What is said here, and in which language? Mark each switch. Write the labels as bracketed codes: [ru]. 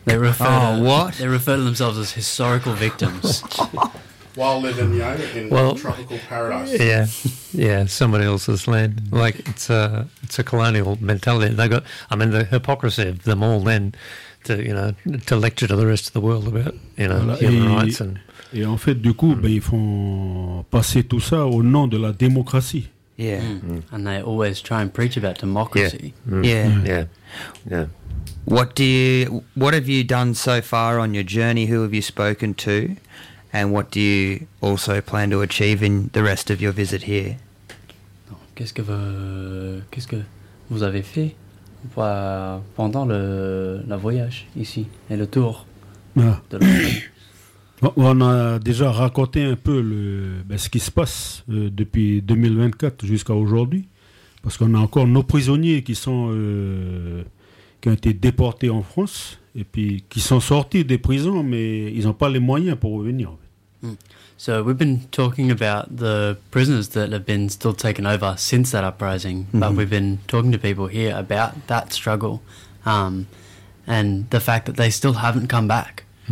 [en] They refer They refer to themselves as historical victims. While living, in tropical paradise. Yeah, somebody else's land. Like, it's a colonial mentality. The hypocrisy of them all then... To lecture to the rest of the world about human rights [fr] et en fait du coup ils font passer tout ça au nom de la démocratie. [en] And they always try and preach about democracy. What have you done so far on your journey? Who have you spoken to, and what do you also plan to achieve in the rest of your visit here? [fr] Qu'est-ce que vous avez fait pendant le voyage ici et le tour de l'Europe? On a déjà raconté un peu ce qui se passe depuis 2024 jusqu'à aujourd'hui, parce qu'on a encore nos prisonniers qui ont été déportés en France et puis qui sont sortis des prisons, mais ils n'ont pas les moyens pour revenir. [en] So we've been talking about the prisoners that have been still taken over since that uprising, but we've been talking to people here about that struggle And the fact that they still haven't come back.